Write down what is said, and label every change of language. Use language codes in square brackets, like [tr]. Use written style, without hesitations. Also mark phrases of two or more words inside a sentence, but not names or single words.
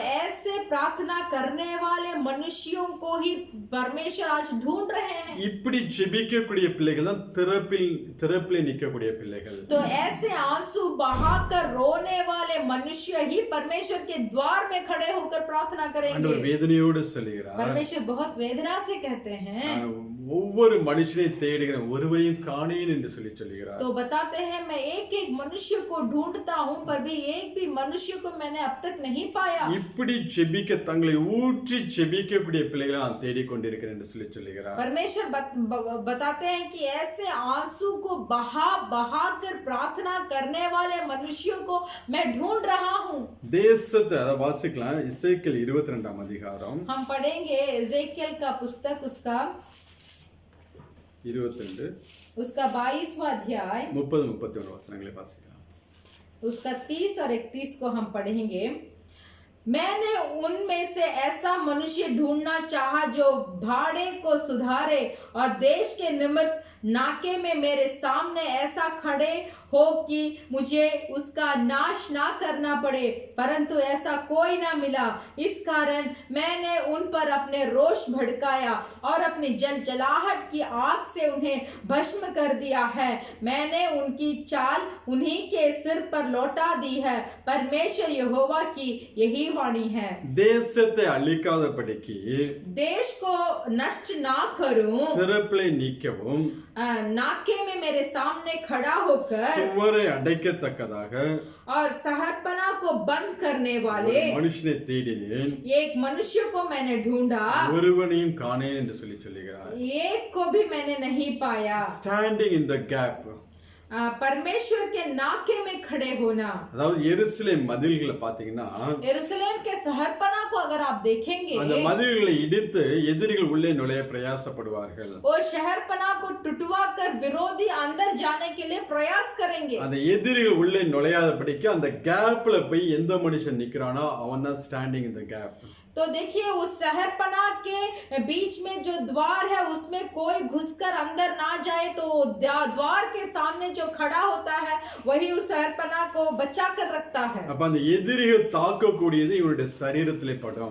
[hi] ऐसे प्रार्थना करने वाले मनुष्यों को ही परमेश्वर आज ढूंढ रहे हैं। [ta] இப்படி ஜெபிக்கக்கூடிய பிள்ளைகள் தான் திறப்பிலே நிற்கக்கூடிய பிள்ளைகள். [hi] तो ऐसे आंसू बहाकर रोने वाले मनुष्य ही परमेश्वर के द्वार में खड़े होकर प्रार्थना करेंगे। [ta] ஆண்டவர் வேதனையோடு சொல்லுகிறார், [hi] परमेश्वर बहुत वेदना से कहते हैं, [ta] நான் ஒவ்வொரு மனுஷனை தேடுகிறேன், ஒருவரையும் காணேன் என்று சொல்லுகிறார். [hi] तो बताते हैं मैं एक एक मनुष्य को ढूंढता हूं पर भी एक भी मनुष्य को मैंने अब तक नहीं पाया। [ta] இப்படி ஜெபிக்க தங்களை ஊற்றி ஜெபிக்கக்கூடிய பிள்ளைகளை நான் தேடிக்கொண்டிருக்கிறேன் என்று சொல்லுகிறார். [hi] परमेश्वर बताते हैं कि ऐसे आंसू को बहा बहा कर प्रार्थना करने वाले मनुष्यों को मैं ढूंढ रहा हूं। [ta] தேசத்தை அதை வாசிக்கலாம். எசேக்கியேல் 22ஆம் அதிகாரம் [hi] हम पढ़ेंगे एजेकियल का पुस्तक उसका 22 22वां अध्याय [ta] 30-31 वचनங்களை வாசிக்கலாம். [hi] उसका 30 और 31 को हम पढ़ेंगे। मैंने उनमें से ऐसा मनुष्य ढूंढना चाहा जो भाड़े को सुधारे और देश के निमित्त नाके में मेरे सामने ऐसा खड़े हो कि मुझे उसका नाश ना करना पड़े, परंतु ऐसा कोई ना मिला। इस कारण मैंने उन पर अपने रोष भड़काया और अपनी जलजलाहट की आग से उन्हें भस्म कर दिया है। मैंने उनकी चाल उन्हीं के सिर पर लौटा दी है। परमेश्वर यहोवा की यही वाणी है। [ta] தேசத்தை அழிக்காதபடிக்கு [hi] देश को नष्ट ना करूं, [ta] திறப்பிலே நிற்கவும் [hi] नाके में मेरे सामने खड़ा होकर [ta] சுவரை அடைக்கத்தக்கதாக [hi] और सहरपना को बंद करने वाले [ta] மனுஷனை தேடினேன், [hi] एक मनुष्य को मैंने ढूंढा, [ta] ஒருவனையும் காணேன் என்று சொல்லுகிறார். [hi] एक को भी मैंने नहीं पाया। [en] standing in the gap, [hi] परमेश्वर के नाके में खड़े होना। [ta] அதாவது எருசலேம் மதில்களை பாத்தீங்கன்னா [hi] यरूशलेम के सहरपना को अगर आप देखेंगे, [ta] அந்த மதில்களை இடித்து எதிரிகள் உள்ளே நுழைய பிரயாசப்படுவார்கள். [hi] वो शहरपना को टुटवा कर विरोधी अंदर जाने के लिए प्रयास करेंगे। [ta] அந்த எதிரிகள் உள்ளே நுழையாதபடிக்கு அந்த கேப்ல போய் எந்த மனுஷன் நிக்கிறானோ அவன் தான் [en] standing in the gap. [hi] तो देखिए उस शहरपना के बीच में जो द्वार है उसमें कोई घुसकर अंदर ना जाए, तो द्वार के सामने जो खड़ा होता है वही उस शहरपना को बचा कर रखता है। [ta] அப்ப அந்த எதிரிகள் தாக்கக்கூடியது இவனுடைய சரீரத்திலே படும்.